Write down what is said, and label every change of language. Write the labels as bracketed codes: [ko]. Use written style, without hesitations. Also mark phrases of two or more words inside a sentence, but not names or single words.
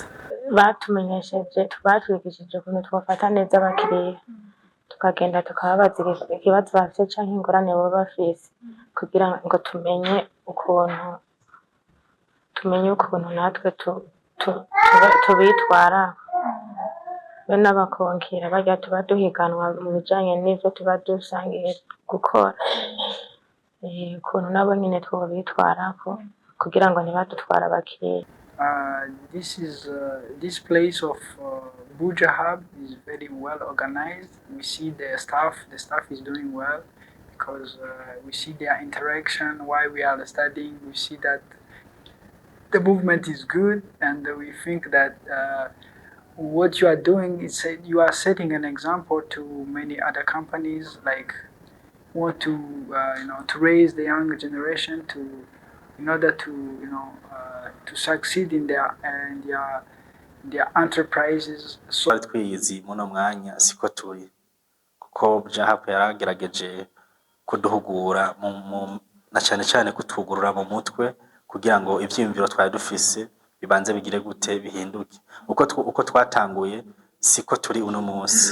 [rn] Batumenyesheje batwigishije ukuntu twafata neza abakiriya tukagenda tukababaza ikibazo bafite canke ingorane baba bafise kugira ngo tumenye ukuntu natwe tubitwara be n'abakonkera barya tuba duhiganwa mu bijanye n'ivyo tuba dusangiye gukora ukuntu nabo nyine twobitwarako kugira ngo ntibadutwara abakiriya. [en] This place of Buja Hub is very well organized. We see the staff is doing well because we see their interaction while we are studying. We see that the movement is good, and we think that what you are doing is you are setting an example to many other companies like want to to raise the young generation in order to to succeed in their enterprises. [rn] So twiyizi muno mwanya siko turi kuko Buja Hub yaragerageje kuduhugura na cyane kutugurura mu mutwe kugira ngo ivyiyumviro twari dufise bibanze bigire gute bihinduke uko twatanguye siko turi uno munsi.